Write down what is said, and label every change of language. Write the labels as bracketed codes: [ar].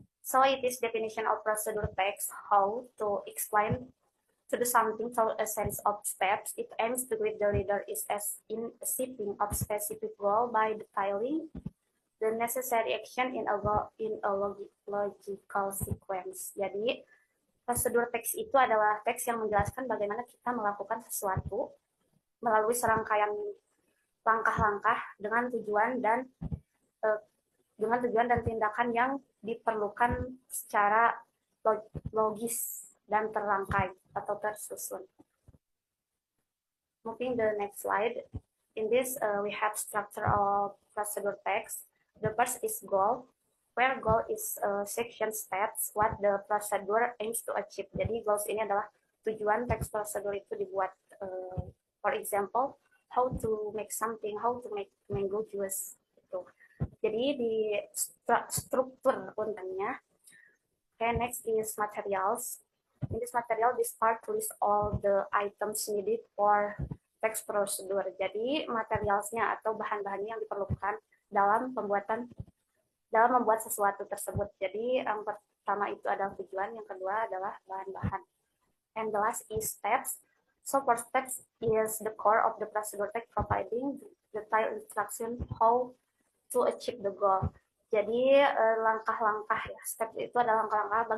[en] So it is definition of procedure text, how to explain to do something through a series of steps. It aims to guide the reader is as in achieving of specific goal by detailing the necessary action in a logical sequence. [id] Jadi prosedur teks itu adalah teks yang menjelaskan bagaimana kita melakukan sesuatu melalui serangkaian langkah-langkah dengan tujuan dan tindakan yang diperlukan secara logis dan terrangkai atau tersusun. [en] Moving the next slide. In this, we have structure of procedure text. The first is goal, where goal is section steps what the procedure aims to achieve. [id] Jadi goals ini adalah tujuan teks prosedur itu dibuat. [en] For example, how to make something, how to make mango juice. [id] Gitu. Jadi di struktur untangnya. [en] Okay, next is materials. In this material, this part list all the items needed for text prosedur. [id] Jadi materialsnya atau bahan-bahannya yang diperlukan dalam membuat sesuatu tersebut. Jadi yang pertama itu adalah tujuan, yang kedua adalah bahan-bahan. [en] And the last is steps. So for steps is the core of the procedure text, providing detailed instruction how to achieve the goal. [id] Jadi langkah-langkah ya, steps itu adalah langkah-langkah.